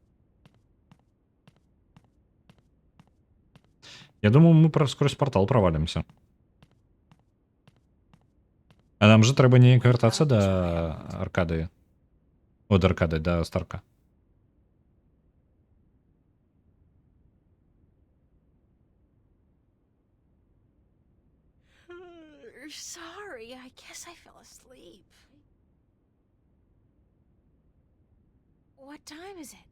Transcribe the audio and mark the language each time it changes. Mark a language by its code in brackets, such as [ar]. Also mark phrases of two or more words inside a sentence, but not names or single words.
[be] Я думаю, мы скрозь портал провалимся. А нам же трэба неяк вяртацца да аркады. О, да аркады, да Старка. [en] Sorry, I guess I fell asleep. What time is it?